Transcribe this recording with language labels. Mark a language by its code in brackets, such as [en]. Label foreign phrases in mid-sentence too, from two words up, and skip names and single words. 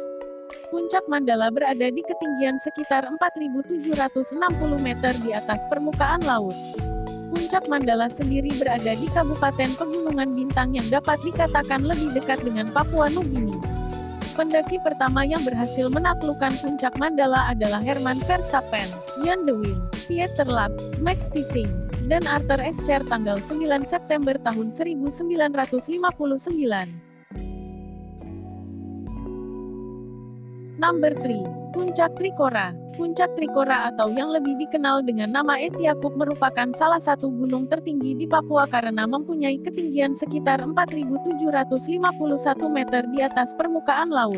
[id] Puncak Mandala berada di ketinggian sekitar 4.760 meter di atas permukaan laut. Puncak Mandala sendiri berada di Kabupaten Pegunungan Bintang yang dapat dikatakan lebih dekat dengan Papua Nugini. Pendaki pertama yang berhasil menaklukkan puncak Mandala adalah Herman Verstappen, Jan de Wim, Pieter Lack, Max Thysing, dan Arthur Escher tanggal 9 September tahun 1959. [en] Number 3. [id] Puncak Trikora. Puncak Trikora atau yang lebih dikenal dengan nama Etiakuk merupakan salah satu gunung tertinggi di Papua karena mempunyai ketinggian sekitar 4.751 meter di atas permukaan laut.